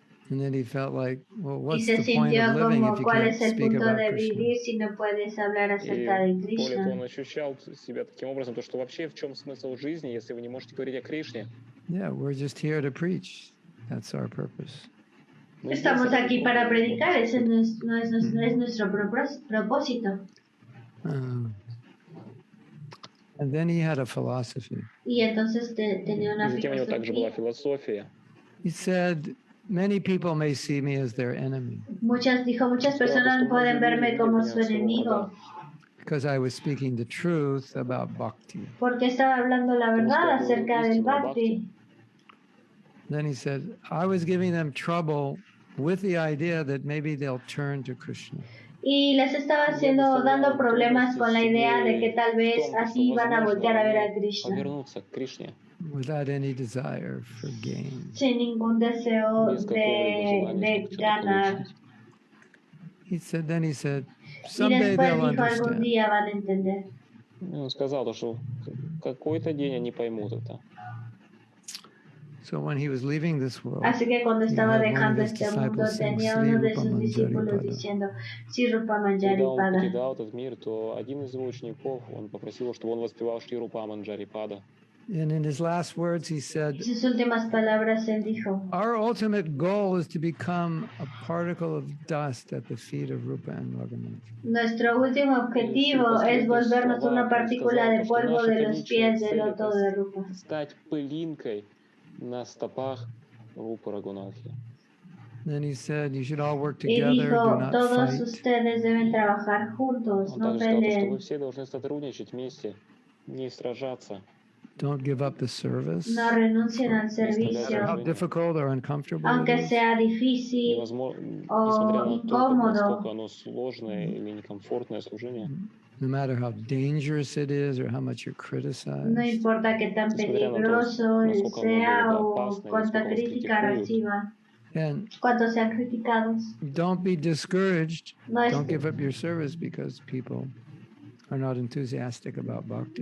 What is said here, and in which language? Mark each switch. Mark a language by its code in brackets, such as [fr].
[en] And then he felt like, well, what's the point of living if you can't speak about Krishna? [es] Si no puedes hablar acerca de Krishna. [ru] Он ощущал себя таким образом, то что вообще в чем смысл жизни, если вы не можете говорить о Кришне? [en] Yeah, we're just here to preach. That's our purpose. [es] Estamos aquí para predicar, ese no es nuestro propósito. [en] And then he had a philosophy. [es] Y entonces tenía una filosofía. [en] He said, many people may see me as their enemy. [es] Muchas personas pueden verme como su enemigo. [en] Because I was speaking the truth about bhakti. [es] Porque estaba hablando la verdad acerca del bhakti. [en] Then he said, I was giving them trouble with the idea that maybe they'll turn to Krishna. [es] Y les estaba dando problemas con la idea de que tal vez así van a voltear a ver a Krishna. [en] Without any desire for gain. [es] Sin ningún deseo de ganar. [en] Then he said, someday they'll understand. [es] Algún día van a entender. [ru] Он сказал, что какой-то день они поймут это. [en] So when he was leaving this world, [es] así que cuando estaba dejando este mundo, tenía uno de sus discípulos diciendo, Sri Rupa Manjari Pada. [ru] Когда он покидал этот мир, то один из его учеников, он попросил, чтобы он воспевал Шри Рупа Манджари Пада. [en] And in his last words, he said, [es] sus últimas palabras, él dijo, [en] our ultimate goal is to become a particle of dust at the feet of Rupa and Raghunath. [es] Nuestro último objetivo es volvernos una partícula de polvo de los pies del loto de Rupa. [ru] Стать пылинкой на стопах Рупы Рагунатхи. [en] Then he said, you should all work together, [es] y dijo, [en] do not [es] todos [en] fight. [es] Ustedes deben trabajar juntos, no peleen. [ru] Вы все должны сотрудничать вместе, не сражаться. [en] Don't give up the service. [es] No renuncien al servicio. [en] How difficult or uncomfortable [es] aunque sea difícil o incómodo. [ru] оно сложное или некомфортное служение. [en] No matter how dangerous it is or how much you're criticized. [es] No importa qué tan peligroso sea o cuánta crítica reciba. [en] And [es] cuando sean criticados. [en] Don't be discouraged. Don't give up your service because people are not enthusiastic about bhakti.